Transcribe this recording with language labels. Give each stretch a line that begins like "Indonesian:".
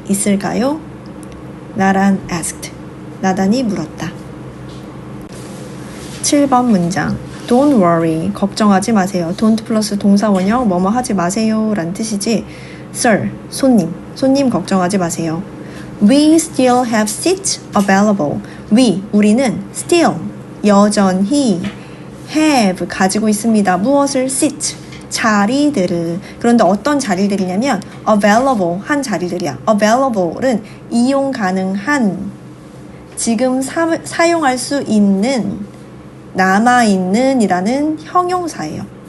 Korean: 있을까요? 나란 asked. 나단이 물었다. 7번 문장. Don't worry. 걱정하지 마세요. Don't 플러스 동사 원형 뭐뭐 하지 마세요 라는 뜻이지. Sir, 손님 걱정하지 마세요.
English: We still have seats available.
Korean: 우리는 still, 여전히 have, 가지고 있습니다. 무엇을? seat, 자리들을. 그런데 어떤 자리들이냐면 available, 한 자리들이야. available은 이용 가능한, 지금 사용할 수 있는, 남아있는 이라는 형용사예요.